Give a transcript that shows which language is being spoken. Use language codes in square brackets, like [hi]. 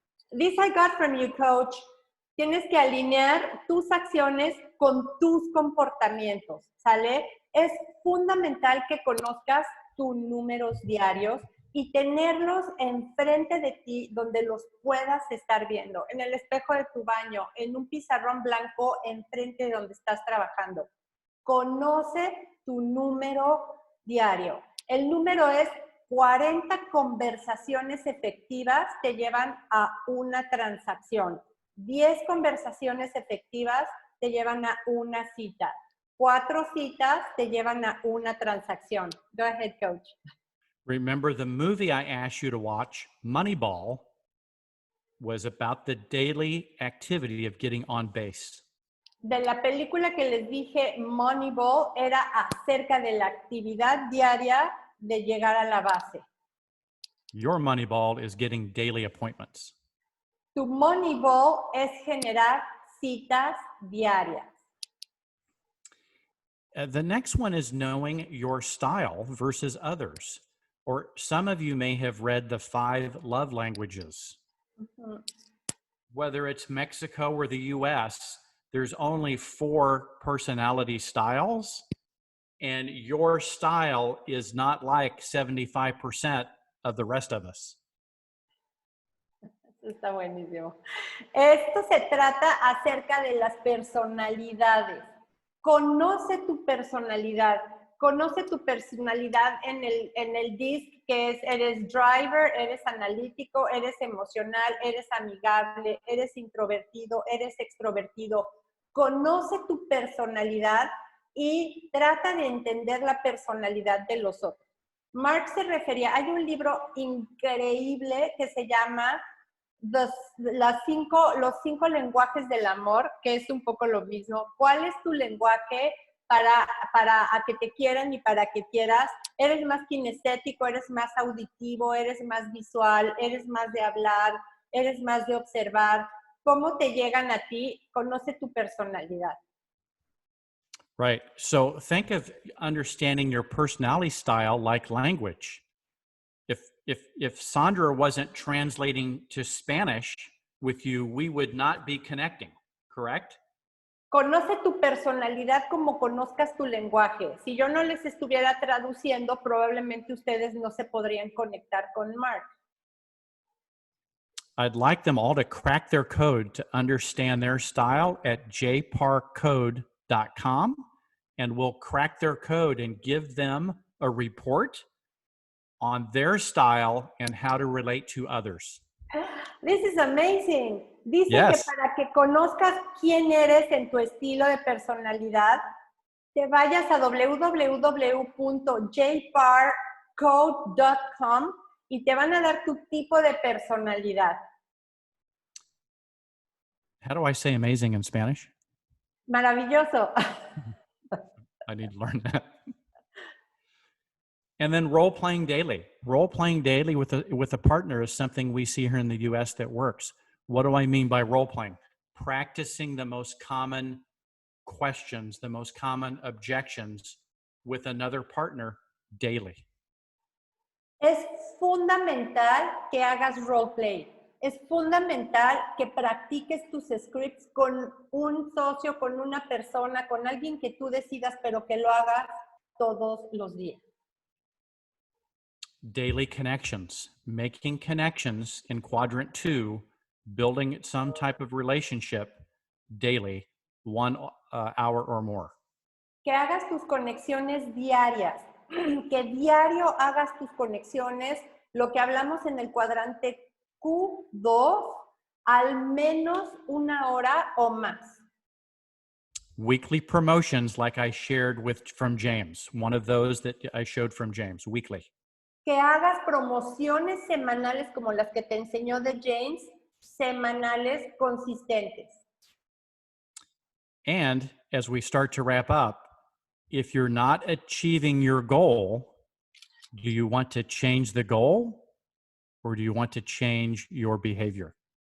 [en] This I got from you, coach. [es] Tienes que alinear tus acciones con tus comportamientos, ¿sale? Es fundamental que conozcas tus números diarios y tenerlos enfrente de ti donde los puedas estar viendo, en el espejo de tu baño, en un pizarrón blanco enfrente de donde estás trabajando. Conoce tu número diario. El número es 40 conversaciones efectivas te llevan a una transacción. 10 conversaciones efectivas te llevan a una cita. 4 citas te llevan a una transacción. [en] Go ahead, coach. Remember the movie I asked you to watch, Moneyball, was about the daily activity of getting on base. [es] De la película que les dije, Moneyball, era acerca de la actividad diaria de llegar a la base. [en] Your Moneyball is getting daily appointments. [es] Tu Moneyball es generar citas diarias. [en] The next one is knowing your style versus others. Or some of you may have read the 5 love languages. Mm-hmm. Whether it's Mexico or the US, there's only 4 personality styles, and your style is not like 75% of the rest of us. [es] Está buenísimo. Esto se trata acerca de las personalidades. Conoce tu personalidad. Conoce tu personalidad en el DISC, que es, eres driver, eres analítico, eres emocional, eres amigable, eres introvertido, eres extrovertido. Conoce tu personalidad y trata de entender la personalidad de los otros. Mark se refería, hay un libro increíble que se llama los 5 lenguajes del amor, que es un poco lo mismo. ¿Cuál es tu lenguaje para a que te quieran y para que quieras? ¿Eres más kinestético, eres más auditivo, eres más visual, eres más de hablar, eres más de observar? ¿Cómo te llegan a ti? Conoce tu personalidad. [en] Right. So think of understanding your personality style like language. If Sandra wasn't translating to Spanish with you, we would not be connecting, correct? [es] Conoce tu personalidad como conozcas tu lenguaje. Si yo no les estuviera traduciendo, probablemente ustedes no se podrían conectar con Mark. [en] I'd like them all to crack their code to understand their style at jparcode.com, and we'll crack their code and give them a report on their style and how to relate to others. This is amazing. [es] Dice [en] Yes. [es] que para que conozcas quién eres en tu estilo de personalidad, te vayas a www.jparcode.com y te van a dar tu tipo de personalidad. [en] How do I say amazing in Spanish? [es] Maravilloso. [en] I need to learn that. And then role-playing daily. Role-playing daily with a partner is something we see here in the US that works. What do I mean by role-playing? Practicing the most common questions, the most common objections with another partner daily. [es] Es fundamental que hagas roleplay. Es fundamental que practiques tus scripts con un socio, con una persona, con alguien que tú decidas, pero que lo hagas todos los días. [en] Daily connections, making connections in quadrant 2, building some type of relationship daily, 1 hour or more. [es] Que hagas tus conexiones diarias, que diario hagas tus conexiones, lo que hablamos en el cuadrante Q2, al menos 1 hora o más. [en] Weekly promotions like I shared from James, one of those that I showed from James, weekly. [es] Que hagas promociones semanales como las que te enseñó de James, semanales consistentes. [en] And as we start to wrap up, if you're not achieving your goal, do you want to change the goal or do you want to change your behavior?